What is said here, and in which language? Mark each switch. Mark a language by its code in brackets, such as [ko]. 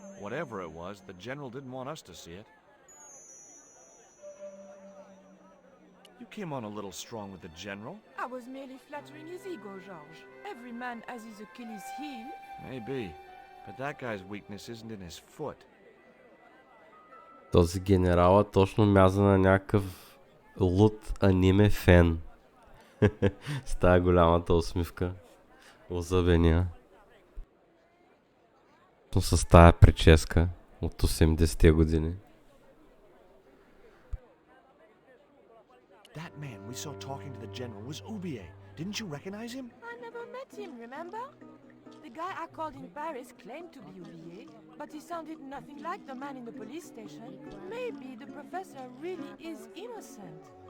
[en] Whatever it was, the general didn't want us to see it. You came on a little strong with the general. I was merely flattering his ego, George. Every man has his Achilles heel. Maybe, but that guy's weakness isn't in his foot. [bg] Този генерала точно мяза на някакъв луд аниме фен. С тая голямата усмивка. Озъбения. С тая прическа от 80-те години. [en] That man we saw talking to the general was Ubie. Didn't you recognize him? I never met him, remember? The guy I called in Paris claimed to be Oublié, but he sounded nothing like the man in the police station. Maybe the professor really is innocent.